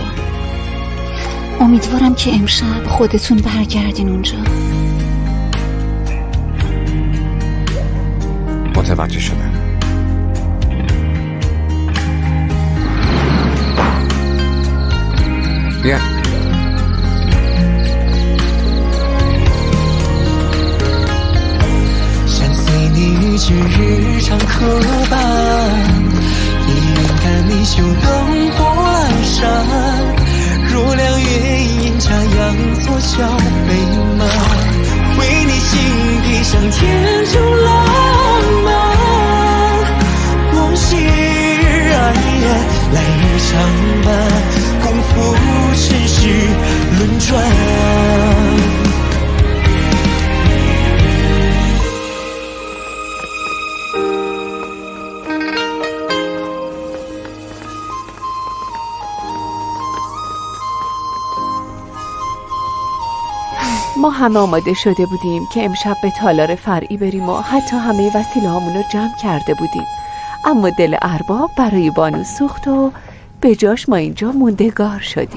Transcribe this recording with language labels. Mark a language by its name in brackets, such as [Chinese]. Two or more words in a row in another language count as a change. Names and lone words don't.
[Persian] امیدوارم که امشب خودتون برگردین اونجا. متوجه شدم. بیا. [Chinese] 一句日常刻板，一眼看你秀灯火阑珊，若两月阴差阳错小美满，为你心地上添种浪漫，往昔日爱恋来日常伴，共赴尘世轮转。 [Persian] ما همه آماده شده بودیم که امشب به تالار فرعی بریم و حتی همه وسیله هامون رو جمع کرده بودیم، اما دل ارباب برای بانو سوخت و به جاش ما اینجا موندگار شدیم.